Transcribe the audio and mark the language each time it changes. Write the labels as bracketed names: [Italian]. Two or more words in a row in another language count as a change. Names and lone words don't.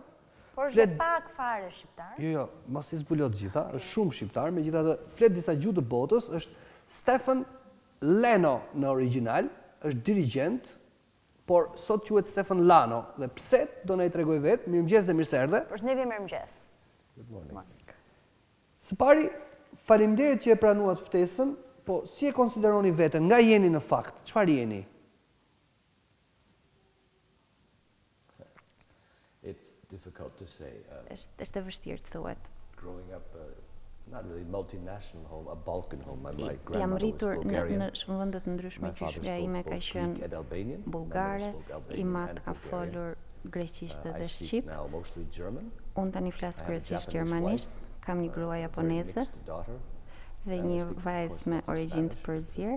[Albanian] Por është pak fare shqiptar. Jo, mos i zbulot gjitha, është shumë shqiptar, megjithatë flet disa gjuhë të botës, është Stefan Lano në origjinal, është dirigjent, por sot quhet Stefan Lano. Dhe pse do na i tregoj vetë, mirëmëngjes dhe mirë se erdhe. Përshëndetje, mirëmëngjes. [English] Good morning. [Albanian] Së pari, faleminderit që e pranuat ftesën, po si e konsideroni veten? Nga jeni në fakt? Çfarë jeni? [English] It's difficult to say. [Albanian] Është e vështirë të thuhet. [English] Growing up, not really multinational home, a Balkan home. My [Albanian] Jam [English] grandmother was [Albanian] rritur [English] Bulgarian. [Albanian] në vende të ndryshme, që shpia ime ka qenë bulgare, imat ka folur greqisht dhe shqip. Unë tani flas kryesisht gjermanisht, kam një grua japoneze dhe një vajzë me origjinë të përzierë.